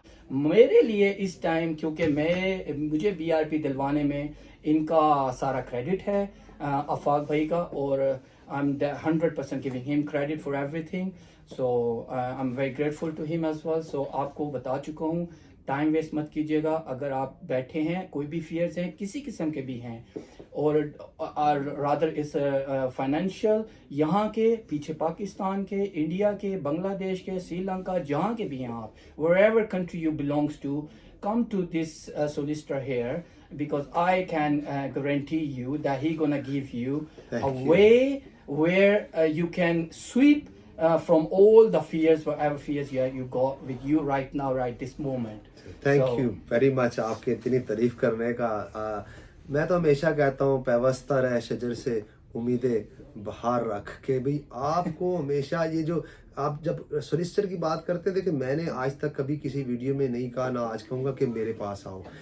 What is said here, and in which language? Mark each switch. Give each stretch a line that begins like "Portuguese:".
Urdu: میرے لیے اس ٹائم کیونکہ مجھے BRP دلوانے میں ان کا سارا کریڈٹ ہے، آفاق بھائی کا، اور
English: I'm 100% giving him credit for everything. So I'm very grateful to him as well.
Urdu: So آپ کو بتا چکا ہوں، ٹائم ویسٹ مت کیجیے گا. اگر آپ بیٹھے ہیں، کوئی بھی فیئرز ہیں، کسی قسم کے بھی ہیں، اور رادر اس فائنینشیل، یہاں کے پیچھے پاکستان کے، انڈیا کے، بنگلہ دیش کے، سری لنکا، جہاں کے بھی ہیں آپ،
English: wherever country you belongs to, come to this solicitor here, because I can guarantee you that he gonna give you a way where you can sweep from all the fears, whatever fears you got with you right now, right this moment. Thank you very much
Urdu: آپ کی اتنی تعریف کرنے کا. میں تو ہمیشہ کہتا ہوں پیوستہ رہ شجر سے امیدیں بہار رکھ، کہ بھئی آپ کو ہمیشہ یہ جو آپ جب سولیسٹر کی بات کرتے تھے، کہ میں نے آج تک کبھی کسی ویڈیو میں نہیں کہا، نہ آج کہوں گا کہ میرے پاس آؤ.